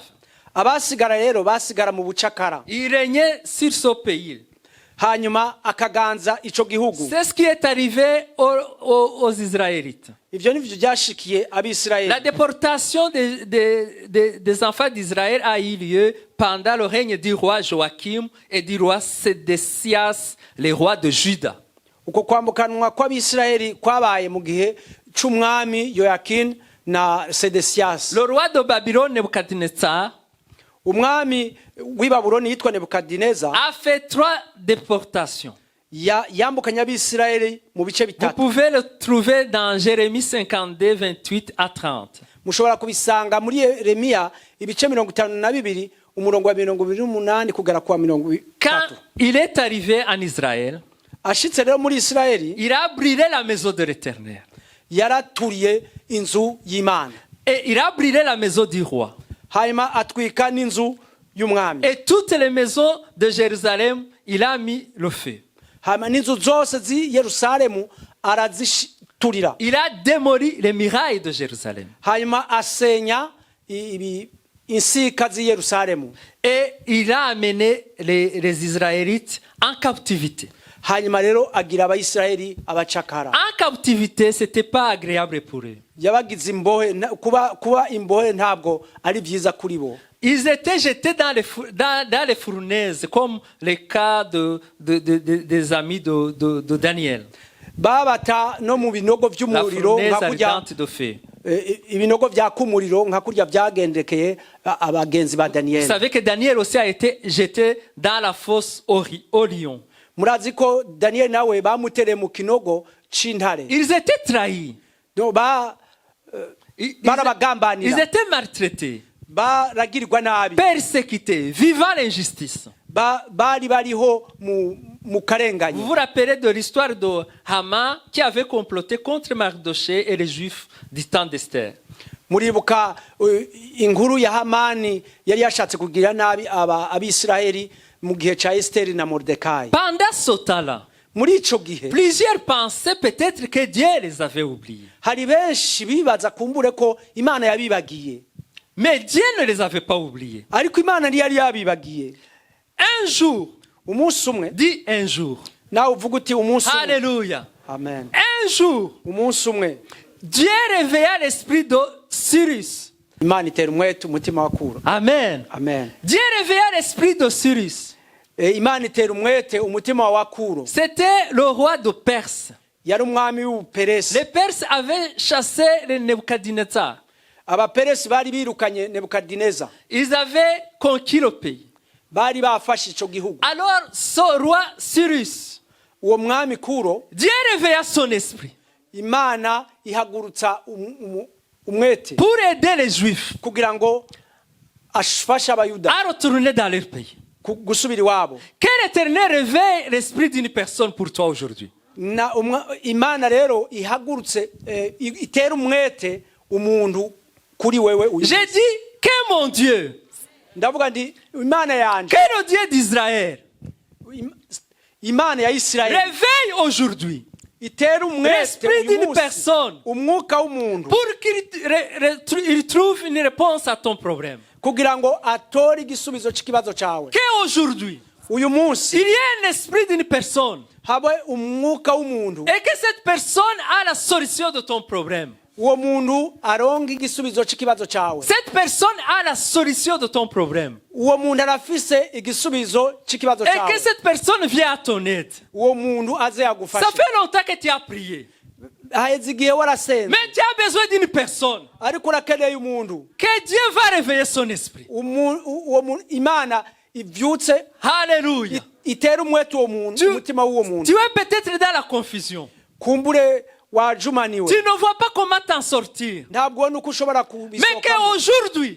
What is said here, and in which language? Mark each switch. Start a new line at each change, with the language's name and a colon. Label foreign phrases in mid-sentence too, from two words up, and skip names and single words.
Rundi: Abasigara rero basigara mu bucakara.
French: Ils régnaient sur ce pays.
Rundi: Hanyuma akaganza ico gihugu.
French: C'est ce qui est arrivé aux Israélites.
Rundi: Ivyo nivyo byashikiye Abisirayeli.
French: La déportation des enfants d'Israël a eu lieu pendant le règne du roi Joachim et du roi Sédécias, les rois de Juda.
Rundi: Uko kwambukanwa kw'Abisirayeli kwabaye mu gihe c'umwami Yoakim na Sedecias.
French: Le roi de Babylone, Nebuchadnezzar,
Rundi: Umwami w'i Babuloni yitwa Nebukadineza
French: a fait 3 déportations.
Rundi: yambukanya Abisirayeli mu bice
French: Vous
Rundi: bitatu.
French: pouvez le trouver dans Jérémie 52, 28 à 30.
Rundi: Mushobora kubisanga muri Yeremiya ibice 52 umurongo wa 28 kugera kwa 30.
French: Quand il est arrivé en Israël,
Rundi: Ashitse rero muri Isirayeli
French: il a brûlé la maison de l'Éternel.
Rundi: yaraturiye inzu y'Imana.
French: Et il a brûlé la maison du roi.
Rundi: Hanyuma atwika n'inzu y'umwami.
French: Et toutes les maisons de Jérusalem, il a mis le feu.
Rundi: Hanyuma n'inzu zose zi Yerusalemu araziturira.
French: Il a démoli les murailles de Jérusalem.
Rundi: Hanyuma asenya insika zi Yerusalemu.
French: Et il a amené les Israélites en captivité.
Rundi: Hanyuma rero agira Abayisirayeli abacakara.
French: En captivité, c'était pas agréable pour eux.
Rundi: Yabagize imbohe, kuba imbohe ntabwo ari byiza kuri bo.
French: Ils étaient jetés dans les fournaises, comme le cas des amis de Daniel.
Rundi: Babata no mu binogo
French: La
Rundi: by'umuriro
French: fournaise
Rundi: nka kurya
French: ardente de feu.
Rundi: ibinogo byaka umuriro nka kurya byagendekeye abagenzi ba
French: Vous
Rundi: Daniel.
French: savez que Daniel aussi a été jeté dans la fosse au lion.
Rundi: Murazi ko Daniel nawe bamutere mu kinogo c'intare.
French: Ils étaient trahis.
Rundi: No
French: Ils
Rundi: barabagambanira.
French: étaient maltraités,
Rundi: Baragirwa nabi.
French: persécutés, vivant l'injustice.
Rundi: Bari bariho mu karenganye.
French: Vous vous rappelez de l'histoire de Haman qui avait comploté contre Mardoché et les Juifs du temps d'Esther.
Rundi: Muribuka inkuru ya Hamani yari yashatse kugira nabi Abisirayeli mu gihe ca Esteri na Mordecai.
French: Pendant ce temps-là,
Rundi: Muri ico gihe
French: plusieurs pensaient peut-être que Dieu les avait oubliés.
Rundi: hari benshi bibaza kumbure ko Imana yabibagiye.
French: Mais Dieu ne les avait pas oubliés.
Rundi: Ariko Imana ntiyari yabibagiye.
French: Un jour,
Rundi: Umunsi umwe
French: dis un jour.
Rundi: nawe uvuga uti umunsi umwe.
French: Alléluia. Amen. Un jour,
Rundi: Umunsi umwe
French: Dieu réveilla l'esprit de Cyrus.
Rundi: Imana itera umwete umutima wa Kuro. Amen. Amen.
French: Dieu réveilla l'esprit de Cyrus.
Rundi: Imana itera umwete umutima wa Kuro.
French: C'était le roi de Perse.
Rundi: Yari umwami w'Ubuperesi.
French: Les Perses avaient chassé les Nebuchadnezzar.
Rundi: Abaperesi bari birukanye Nebukadineza.
French: Ils avaient conquis le pays.
Rundi: Bari bafashe ico gihugu.
French: Alors, ce roi Cyrus,
Rundi: Uwo mwami Kuro,
French: Dieu réveilla son esprit
Rundi: Imana ihagurutsa umwete
French: pour aider les Juifs
Rundi: kugira ngo afashe Abayuda
French: à retourner dans leur pays.
Rundi: gusubira iwabo.
French: Quel éternel réveille l'esprit d'une personne pour toi aujourd'hui?
Rundi: Imana rero ihagurutse itera umwete umuntu kuri wewe.
French: J'ai dit que mon Dieu,
Rundi: Ndavuga ndi Imana yanje,
French: que le Dieu d'Israël
Rundi: Imana ya Isirayeli
French: réveille aujourd'hui
Rundi: itera umwete
French: l'esprit d'une personne
Rundi: umwuka w'umuntu
French: pour qu'il trouve une réponse à ton problème.
Rundi: kugira ngo atore igisubizo cy'ikibazo cyawe.
French: Qu'aujourd'hui,
Rundi: Uyu munsi
French: il y a un esprit d'une personne
Rundi: habe umwuka w'umuntu,
French: et que cette personne a la solution de ton problème.
Rundi: uwo muntu aronga igisubizo cy'ikibazo cyawe.
French: Cette personne a la solution de ton problème.
Rundi: Uwo muntu arafise igisubizo cy'ikibazo
French: Et
Rundi: cyawe.
French: que cette personne vient à ton aide.
Rundi: Uwo muntu aze
French: Ça
Rundi: yagufasha.
French: fait longtemps que tu as prié.
Rundi: Haheze igihe warasenze
French: Mais tu as besoin d'une personne.
Rundi: ariko urakeneye umuntu.
French: Que Dieu va réveiller son esprit.
Rundi: Uwo muntu Imana ivyutse
French: Alléluia.
Rundi: itera umwete uwo muntu, umutima w'uwo muntu.
French: Tu es peut-être dans la confusion.
Rundi: kumbure wajumaniwe
French: Tu ne vois pas comment t'en sortir.
Rundi: ntabwo ubona uko ushobora
French: Mais
Rundi: kubisohokamo
French: qu'aujourd'hui,